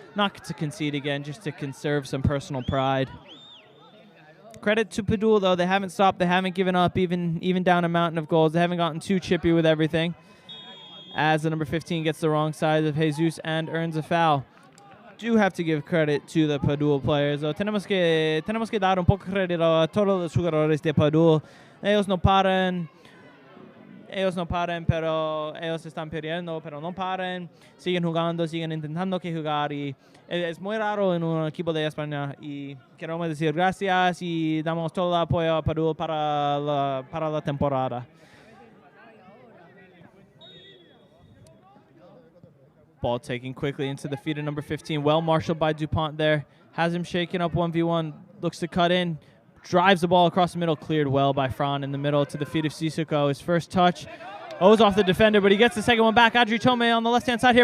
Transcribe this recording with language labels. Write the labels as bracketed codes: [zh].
[en] Not to concede again, just to conserve some personal pride. Credit to Padul, though. They haven't stopped. They haven't given up, even down a mountain of goals. They haven't gotten too chippy with everything. As the number 15 gets the wrong side of Jesus and earns a foul. Do have to give credit to the Padul players. [es] Tenemos que dar un poco crédito a todos los jugadores de Padul. Ellos no paran, pero ellos están perdiendo, pero no paran. Siguen jugando, siguen intentando que jugar. Y es muy raro en un equipo de España. Y queremos decir gracias y damos todo el apoyo a Padul para la temporada. [en] Ball taken quickly into the feet of number 15. Well marshaled by DuPont there. Has him shaken up 1v1. Looks to cut in. Drives the ball across the middle. Cleared well by Fran in the middle to the feet of Sissoko. His first touch. Owes off the defender, but he gets the second one back. Adri Tome on the left-hand side here.